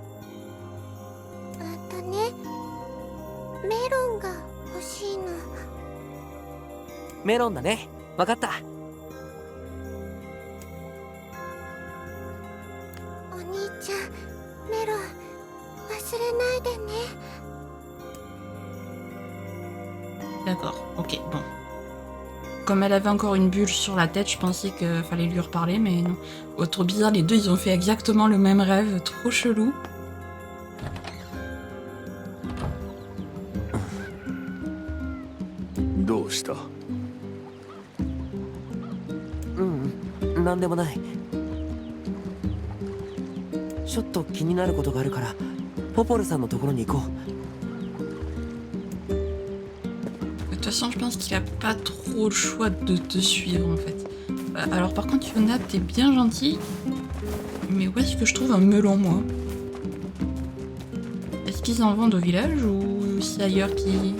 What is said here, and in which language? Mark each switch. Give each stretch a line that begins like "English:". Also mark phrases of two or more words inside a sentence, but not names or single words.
Japanese: メロンが欲しいの。メロンだね。わかった。お兄ちゃん、メロン忘れないでね。
French: D'accord, ok, bon. Comme elle avait encore une bulle sur la tête, je pensais qu'il fallait lui reparler, mais non. Oh, trop bizarre, les deux ils ont fait exactement le même rêve, trop chelou.
Japanese: どうした？なんでもない。ちょっと気になることがあるからポポルさんのところに行こう。
French: De toute façon, je pense qu'il a pas trop le choix de te suivre en fait. Alors par contre, Yona, t'es bien gentil, mais où est-ce que je trouve un melon moi? Est-ce qu'ils en vendent au village ou c'est ailleurs qui...